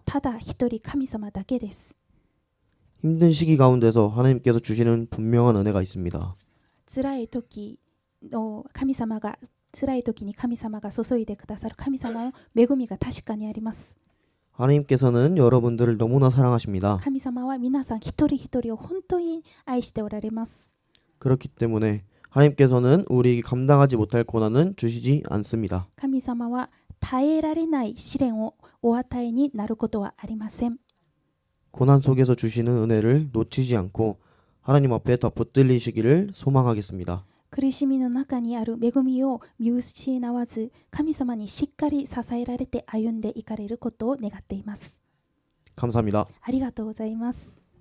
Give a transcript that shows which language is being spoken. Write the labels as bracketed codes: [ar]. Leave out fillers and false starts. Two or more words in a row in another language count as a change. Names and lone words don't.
[ja] ただ一人神様だけです。 [ko] 힘든 시기 가운데서 하나님께서 주시는 분명한 은혜가 있습니다. [ja] 辛い時に神様が注いでくださる神様の恵みが確かにあります。 [ko] 하나님께서는 여러분들을 너무나 사랑하십니다. [ja] 神様は皆さん一人一人を本当に愛しておられます。 [ko] 그렇기 때문에 하나님께서는 우리에게 감당하지 못할 고난은 주시지 않습니다. [ja] 神様は耐えられない試練をお与えになることはありません。 [ko] 고난 속에서 주시는 은혜를 놓치지 않고 하나님 앞에 더 붙들리시기를 소망하겠습니다. [ja] 苦しみの中にある恵みを見失わず、神様にしっかり支えられて歩んでいかれることを願っています。 [ko] 감사합니다. [ja] ありがとうございます。